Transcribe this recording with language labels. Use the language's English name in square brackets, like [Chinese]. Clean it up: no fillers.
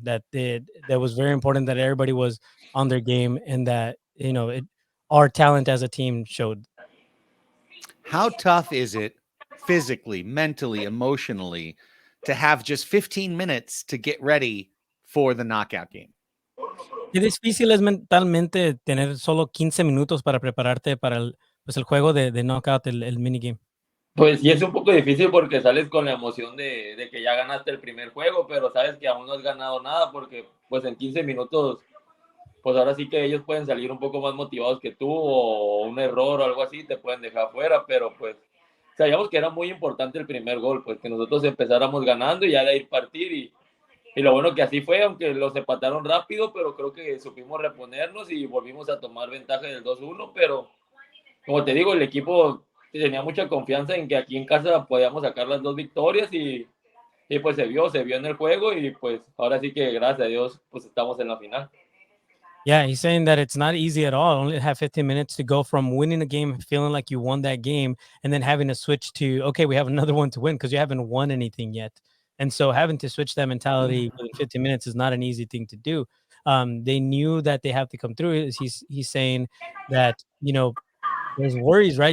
[English] That was very important that everybody was on their game and that our talent as a team showed. How tough is it physically, mentally, emotionally to have just 15 minutes to get ready for the knockout game? [Spanish] Qué difícil es mentalmente tener solo 15 minutos para prepararte para el juego de knockout, el minigame. Pues sí, es un poco difícil porque sales con la emoción de que ya ganaste el primer juego, pero sabes que aún no has ganado nada porque pues en 15 minutos, pues ahora sí que ellos pueden salir un poco más motivados que tú o un error o algo así te pueden dejar fuera, pero pues sabíamos que era muy importante el primer gol, pues que nosotros empezáramos ganando y ya de ahí partir y lo bueno que así fue, aunque los empataron rápido, pero creo que supimos reponernos y volvimos a tomar ventaja del 2-1, pero como te digo, el equipo tenía mucha confianza en que aquí en casa podíamos sacar las 2 victorias y pues se vio en el juego y pues ahora sí que gracias a Dios pues estamos en la final. [English] Yeah, he's saying that it's not easy at all. Only have 15 minutes to go from winning a game, feeling like you won that game, and then having to switch to, okay, we have another one to win because you haven't won anything yet. And so having to switch that mentality within 15 minutes is not an easy thing to do. They knew that they have to come through. He's saying that, there's worries, right?